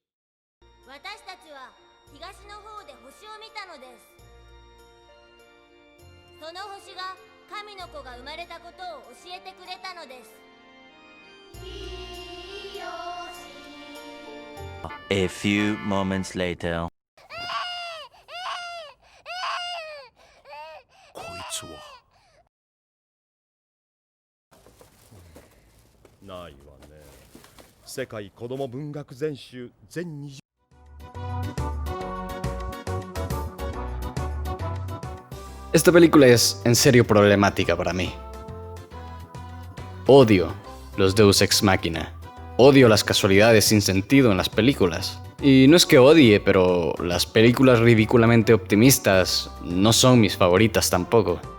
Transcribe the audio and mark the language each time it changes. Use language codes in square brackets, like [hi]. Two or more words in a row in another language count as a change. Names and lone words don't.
[en] A few moments later. [ja] こいつはないわね。世界子ども文学全集全20 [es] Esta película es en serio problemática para mí. Odio los [la] Deus Ex Machina. [es] Odio las casualidades sin sentido en las películas. Y no es que odie, pero las películas ridículamente optimistas no son mis favoritas tampoco.